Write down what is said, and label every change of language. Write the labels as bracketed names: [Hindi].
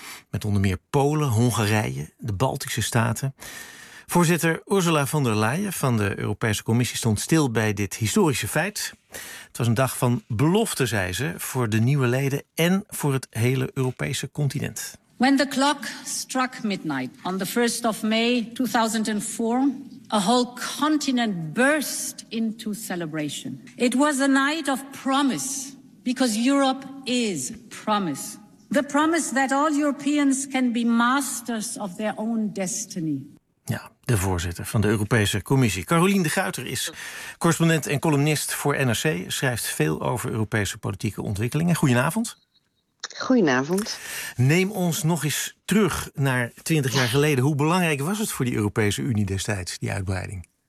[Dutch] Met onder meer Polen, Hongarije, de Baltische Staten. Voorzitter Ursula von der Leyen van de Europese Commissie stond stil bij dit historische feit. Het was een dag van belofte, zei ze, voor de nieuwe leden en voor het hele Europese continent. [English] When the clock struck midnight on the 1st of May 2004... a whole continent burst into celebration. It was a night of promise, because Europe is promise. The promise that all Europeans can be masters of their own destiny. [Dutch] Ja, de voorzitter van de Europese Commissie. Caroline de Guijter is correspondent en columnist voor NRC. Schrijft veel over Europese politieke ontwikkelingen. Goedenavond. Goedenavond. Neem ons nog eens terug naar 20 jaar geleden. Hoe belangrijk was het voor die Europese Unie destijds, die uitbreiding?